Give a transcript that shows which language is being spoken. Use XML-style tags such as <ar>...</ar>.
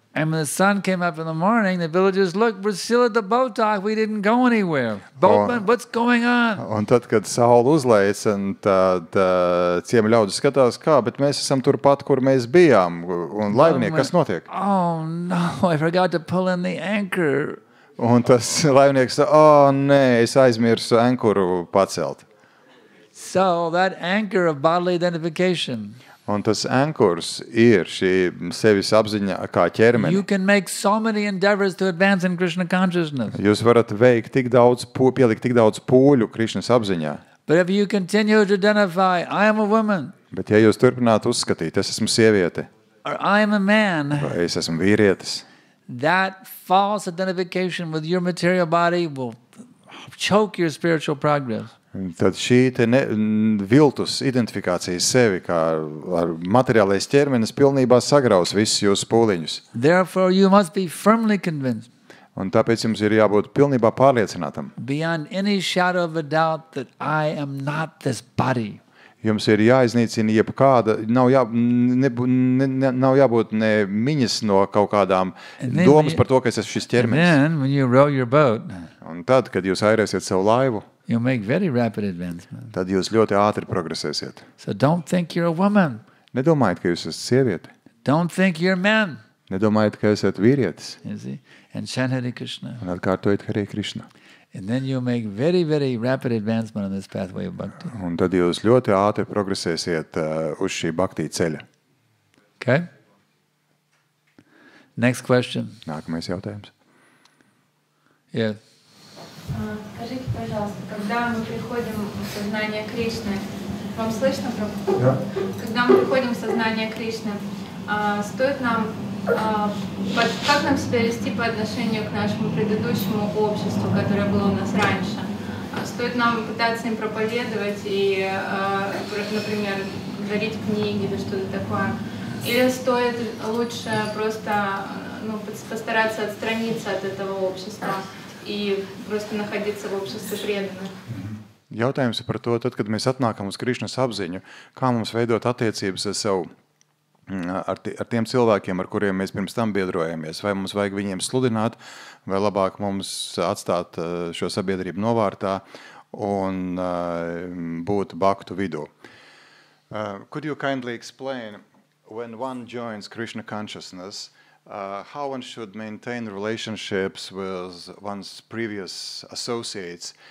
<en>And when the sun came up in the morning, the villagers, look, we're still at the boat dock, we didn't go anywhere. Boatman, what's going on?</en> <lv>Un tad, kad saule uzlējas, tad ciema ļaudis skatās, kā, bet mēs esam turpat, kur mēs bijām. Un laivnieki, kas notiek?</lv> <en>Oh no, I forgot to pull in the anchor.</en> <lv>Un tas laivnieks, nē, es aizmirsu ankuru pacelt.</lv> <en>So that anchor of bodily identification.</en> <lv>Un tas ankurs ir šī sevis apziņa kā ķermeni.</lv> <en>You can make so many endeavors to advance in Krishna consciousness.</en> <lv>Jūs varat veikt pielikt tik daudz pūļu Krišnas apziņā.</lv> <en>But if you continue to identify, I am a woman.</en> <lv>Bet ja jūs turpinātu uzskatīt, es esmu sieviete,</lv> <en>Or I am a man.</en> <lv>vai es esmu vīrietis,</lv> <en>That false identification with your material body will choke your spiritual progress.</en> <lv>tad šī viltus identifikācija sevi kā ar materiālais ķermenis pilnībā sagraus visus jūsu pūliņus.</lv> <en>Therefore, you must be firmly convinced,</en> <lv>Un tāpēc jums ir jābūt pilnībā pārliecinātam.</lv> <en>beyond any shadow of a doubt, that I am not this body.</en> <lv>Jums ir jāiznīcina jebkāda, nav jābūt ne miņas no kaut kādām domas par to, ka es esmu šis ķermenis.</lv> <en>then, when you row your boat,</en> <lv>Un tad, kad jūs airēsiet savu laivu,</lv> <en>you'll make very rapid advancement.</en> <lv>tad jūs ļoti ātri progresēsiet.</lv> <en>So don't think you're a woman.</en> <lv>Nedomājiet, ka jūs esat sieviete.</lv> <en>Don't think you're men.</en> <lv>Nedomājiet, ka esat vīrietis.</lv> <en>You see? And chant Hare Krishna.</en> <lv>Un atkārtojiet Hare Krishna.</lv> <en>And then you'll make very, very rapid advancement on this pathway of bhakti.</en> <lv>Un tad jūs ļoti ātri progresēsiet uz šī bhaktī ceļa.</lv> <en>Okay? Next question.</en> <lv>Nākamais jautājums.</lv> <en>Yeah.</en> <ru>Скажите, пожалуйста, когда мы приходим в сознание Кришны, вам слышно? Да. Когда мы приходим в сознание Кришны, стоит нам, как нам себя вести по отношению к нашему предыдущему обществу, которое было у нас раньше? Стоит нам пытаться им проповедовать и, например, дарить книги или что-то такое? Или стоит лучше просто постараться отстраниться от этого общества и просто находиться в обществе преданных?</ru> <lv>Jautājums ir par to, tad, kad mēs atnākam uz Krišnas apziņu, kā mums veidot attiecības ar tiem cilvēkiem, ar kuriem mēs pirms tam biedrojamies. Vai mums vajag viņiem sludināt, vai labāk mums atstāt šo sabiedrību novārtā un būt bhaktu vidū.</lv> <en>Could you kindly explain, when one joins Krishna consciousness, how one should maintain relationships with one's previous associates?</en>